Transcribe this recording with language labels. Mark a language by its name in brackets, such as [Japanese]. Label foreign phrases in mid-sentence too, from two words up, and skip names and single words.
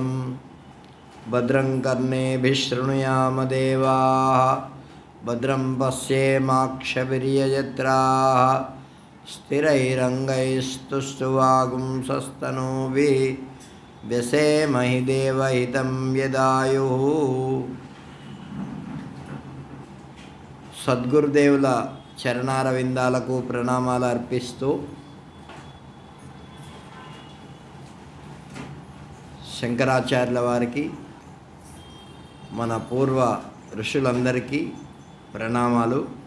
[Sanskrit] भद्रं कर्णेभिः शृणुयाम देवाः भद्रं पश्येमाक्षभिर्यजत्राः स्थिरैरङ्गैस्तुष्टुवागुंसस्तनूभिः व्यसेमहि देवहितं यदायुः। [Telugu] సద్గురుదేవుల చరణారవిందాలకు ప్రణామాలు అర్పిస్తూ శంకరాచార్యుల వారికి మన పూర్వ ఋషులందరికీ ప్రణామాలు.